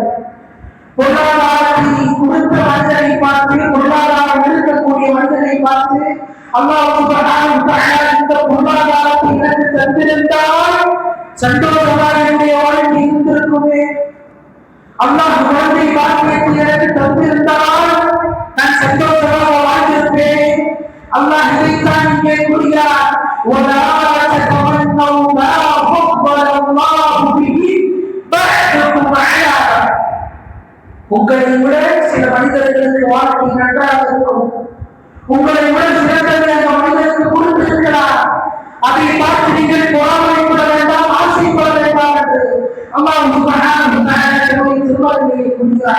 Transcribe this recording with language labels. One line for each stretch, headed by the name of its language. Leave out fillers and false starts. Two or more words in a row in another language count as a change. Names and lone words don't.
Tamil: பொருளாதாரத்தை கொடுத்த மனிதனை பார்த்து, பொருளாதாரம் இருக்கக்கூடிய மனிதனை பார்த்து
Arabic: الله سبحانه وتعالى
Tamil: இந்த பொருளாதாரத்தை எனக்கு தந்திருந்தால் சந்தோஷமாக என்னுடைய வாழ்க்கை இருந்திருக்குமே. அல்லாஹ் குழந்தை பாக்கியத்தை எனக்கு தந்திருந்தால் நான் சந்தோஷமாக வாழ்ந்திருப்பேன். அல்லாஹ் இதைத்தான் இங்கே கூறுகிறார்.
Arabic: وَلَا تَتَمَنَّوْا مَا فَضَّلَ اللَّهُ بِهِ بَعْضَكُمْ عَلَىٰ بَعْضٍ.
Tamil: உங்களை விட சில மனிதர்களுக்கு வாழ்க்கை நன்றாக இருக்கும். உங்களை விட சிறந்ததை அந்த மனிதனுக்கு கொடுத்திருக்கிறார். அதை பார்த்து நீங்கள் பொறாமைப்பட வேண்டாம், ஆசைப்பட வேண்டாம் என்று
Arabic: الله سبحانه وتعالى
Tamil: திருமறையிலே கூறுகிறார்.